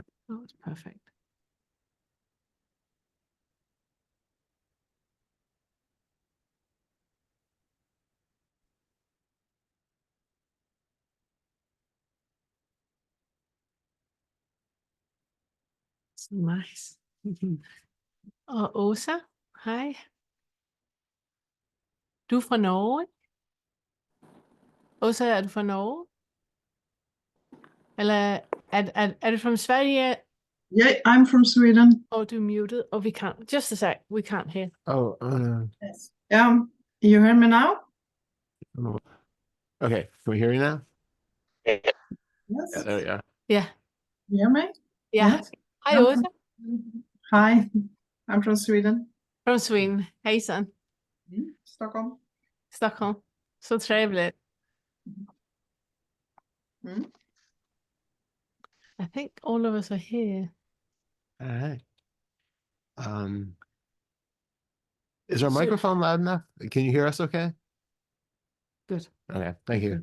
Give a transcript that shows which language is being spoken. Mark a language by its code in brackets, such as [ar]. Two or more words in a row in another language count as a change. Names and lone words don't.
[en] Oh, it's perfect. So nice. [no] Og Åsa, hej. Du er fra Norge? Åsa, er du fra Norge? Eller er du from Sverige? [en] Yeah, I'm from Sweden. Oh, du muted. Oh, we can't. Just a sec. We can't hear. Oh, Yes. You hear me now? okay. Can we hear you now? Yes. Yeah, there we go. Yeah. You hear me? Yeah. Yes. Hej, I'm Åsa. Hi, I'm from Sweden. From Sweden. Hejsan. Stockholm. [sv] Stockholm. Så trevligt. Mm. [en] I think all of us are here. All right. Is our So- microphone loud enough? Can you hear us okay? Good. Okay, thank you.